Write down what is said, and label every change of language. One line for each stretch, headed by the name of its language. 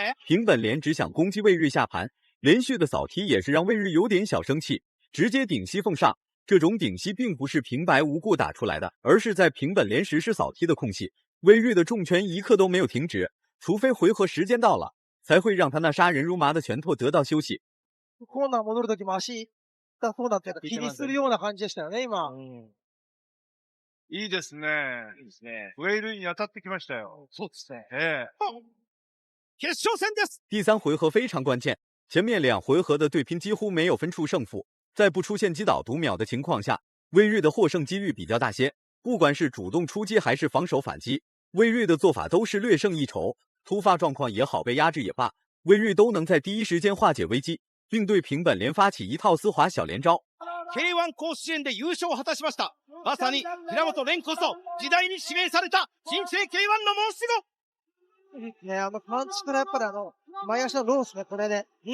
Chinese: 平本莲只想攻击魏瑞下盘，连续的扫踢也是让魏瑞有点小生气，直接顶膝奉上。这种顶膝并不是平白无故打出来的，而是在平本莲实施扫踢的空隙，魏瑞的重拳一刻都没有停止，除非回合时间到了，才会让他那杀人如麻的拳头得到休息。
Japanese: コーナー戻るときも足痛そうだったり気にするような感じでしたよね、今。いいですね。ウェイルイに当たってきましたよ。そうですね。決勝戦です。
Chinese: 第3回合非常关键，前面2回合的对拼几乎没有分出胜负。在不出现击倒读秒的情况下，魏瑞的获胜几率比较大些。不管是主动出击还是防守反击，魏瑞的做法都是略胜一筹。突发状况也好，被压制也罢，魏瑞都能在第一时间化解危机，并对平本莲发起一套丝滑小连招。
Japanese: K1 甲子園で優勝を果たしました。まさに平本蓮こそ時代に指名された新生 K1 の申し子。ね、パンチからやっぱり前足のロースね、これで。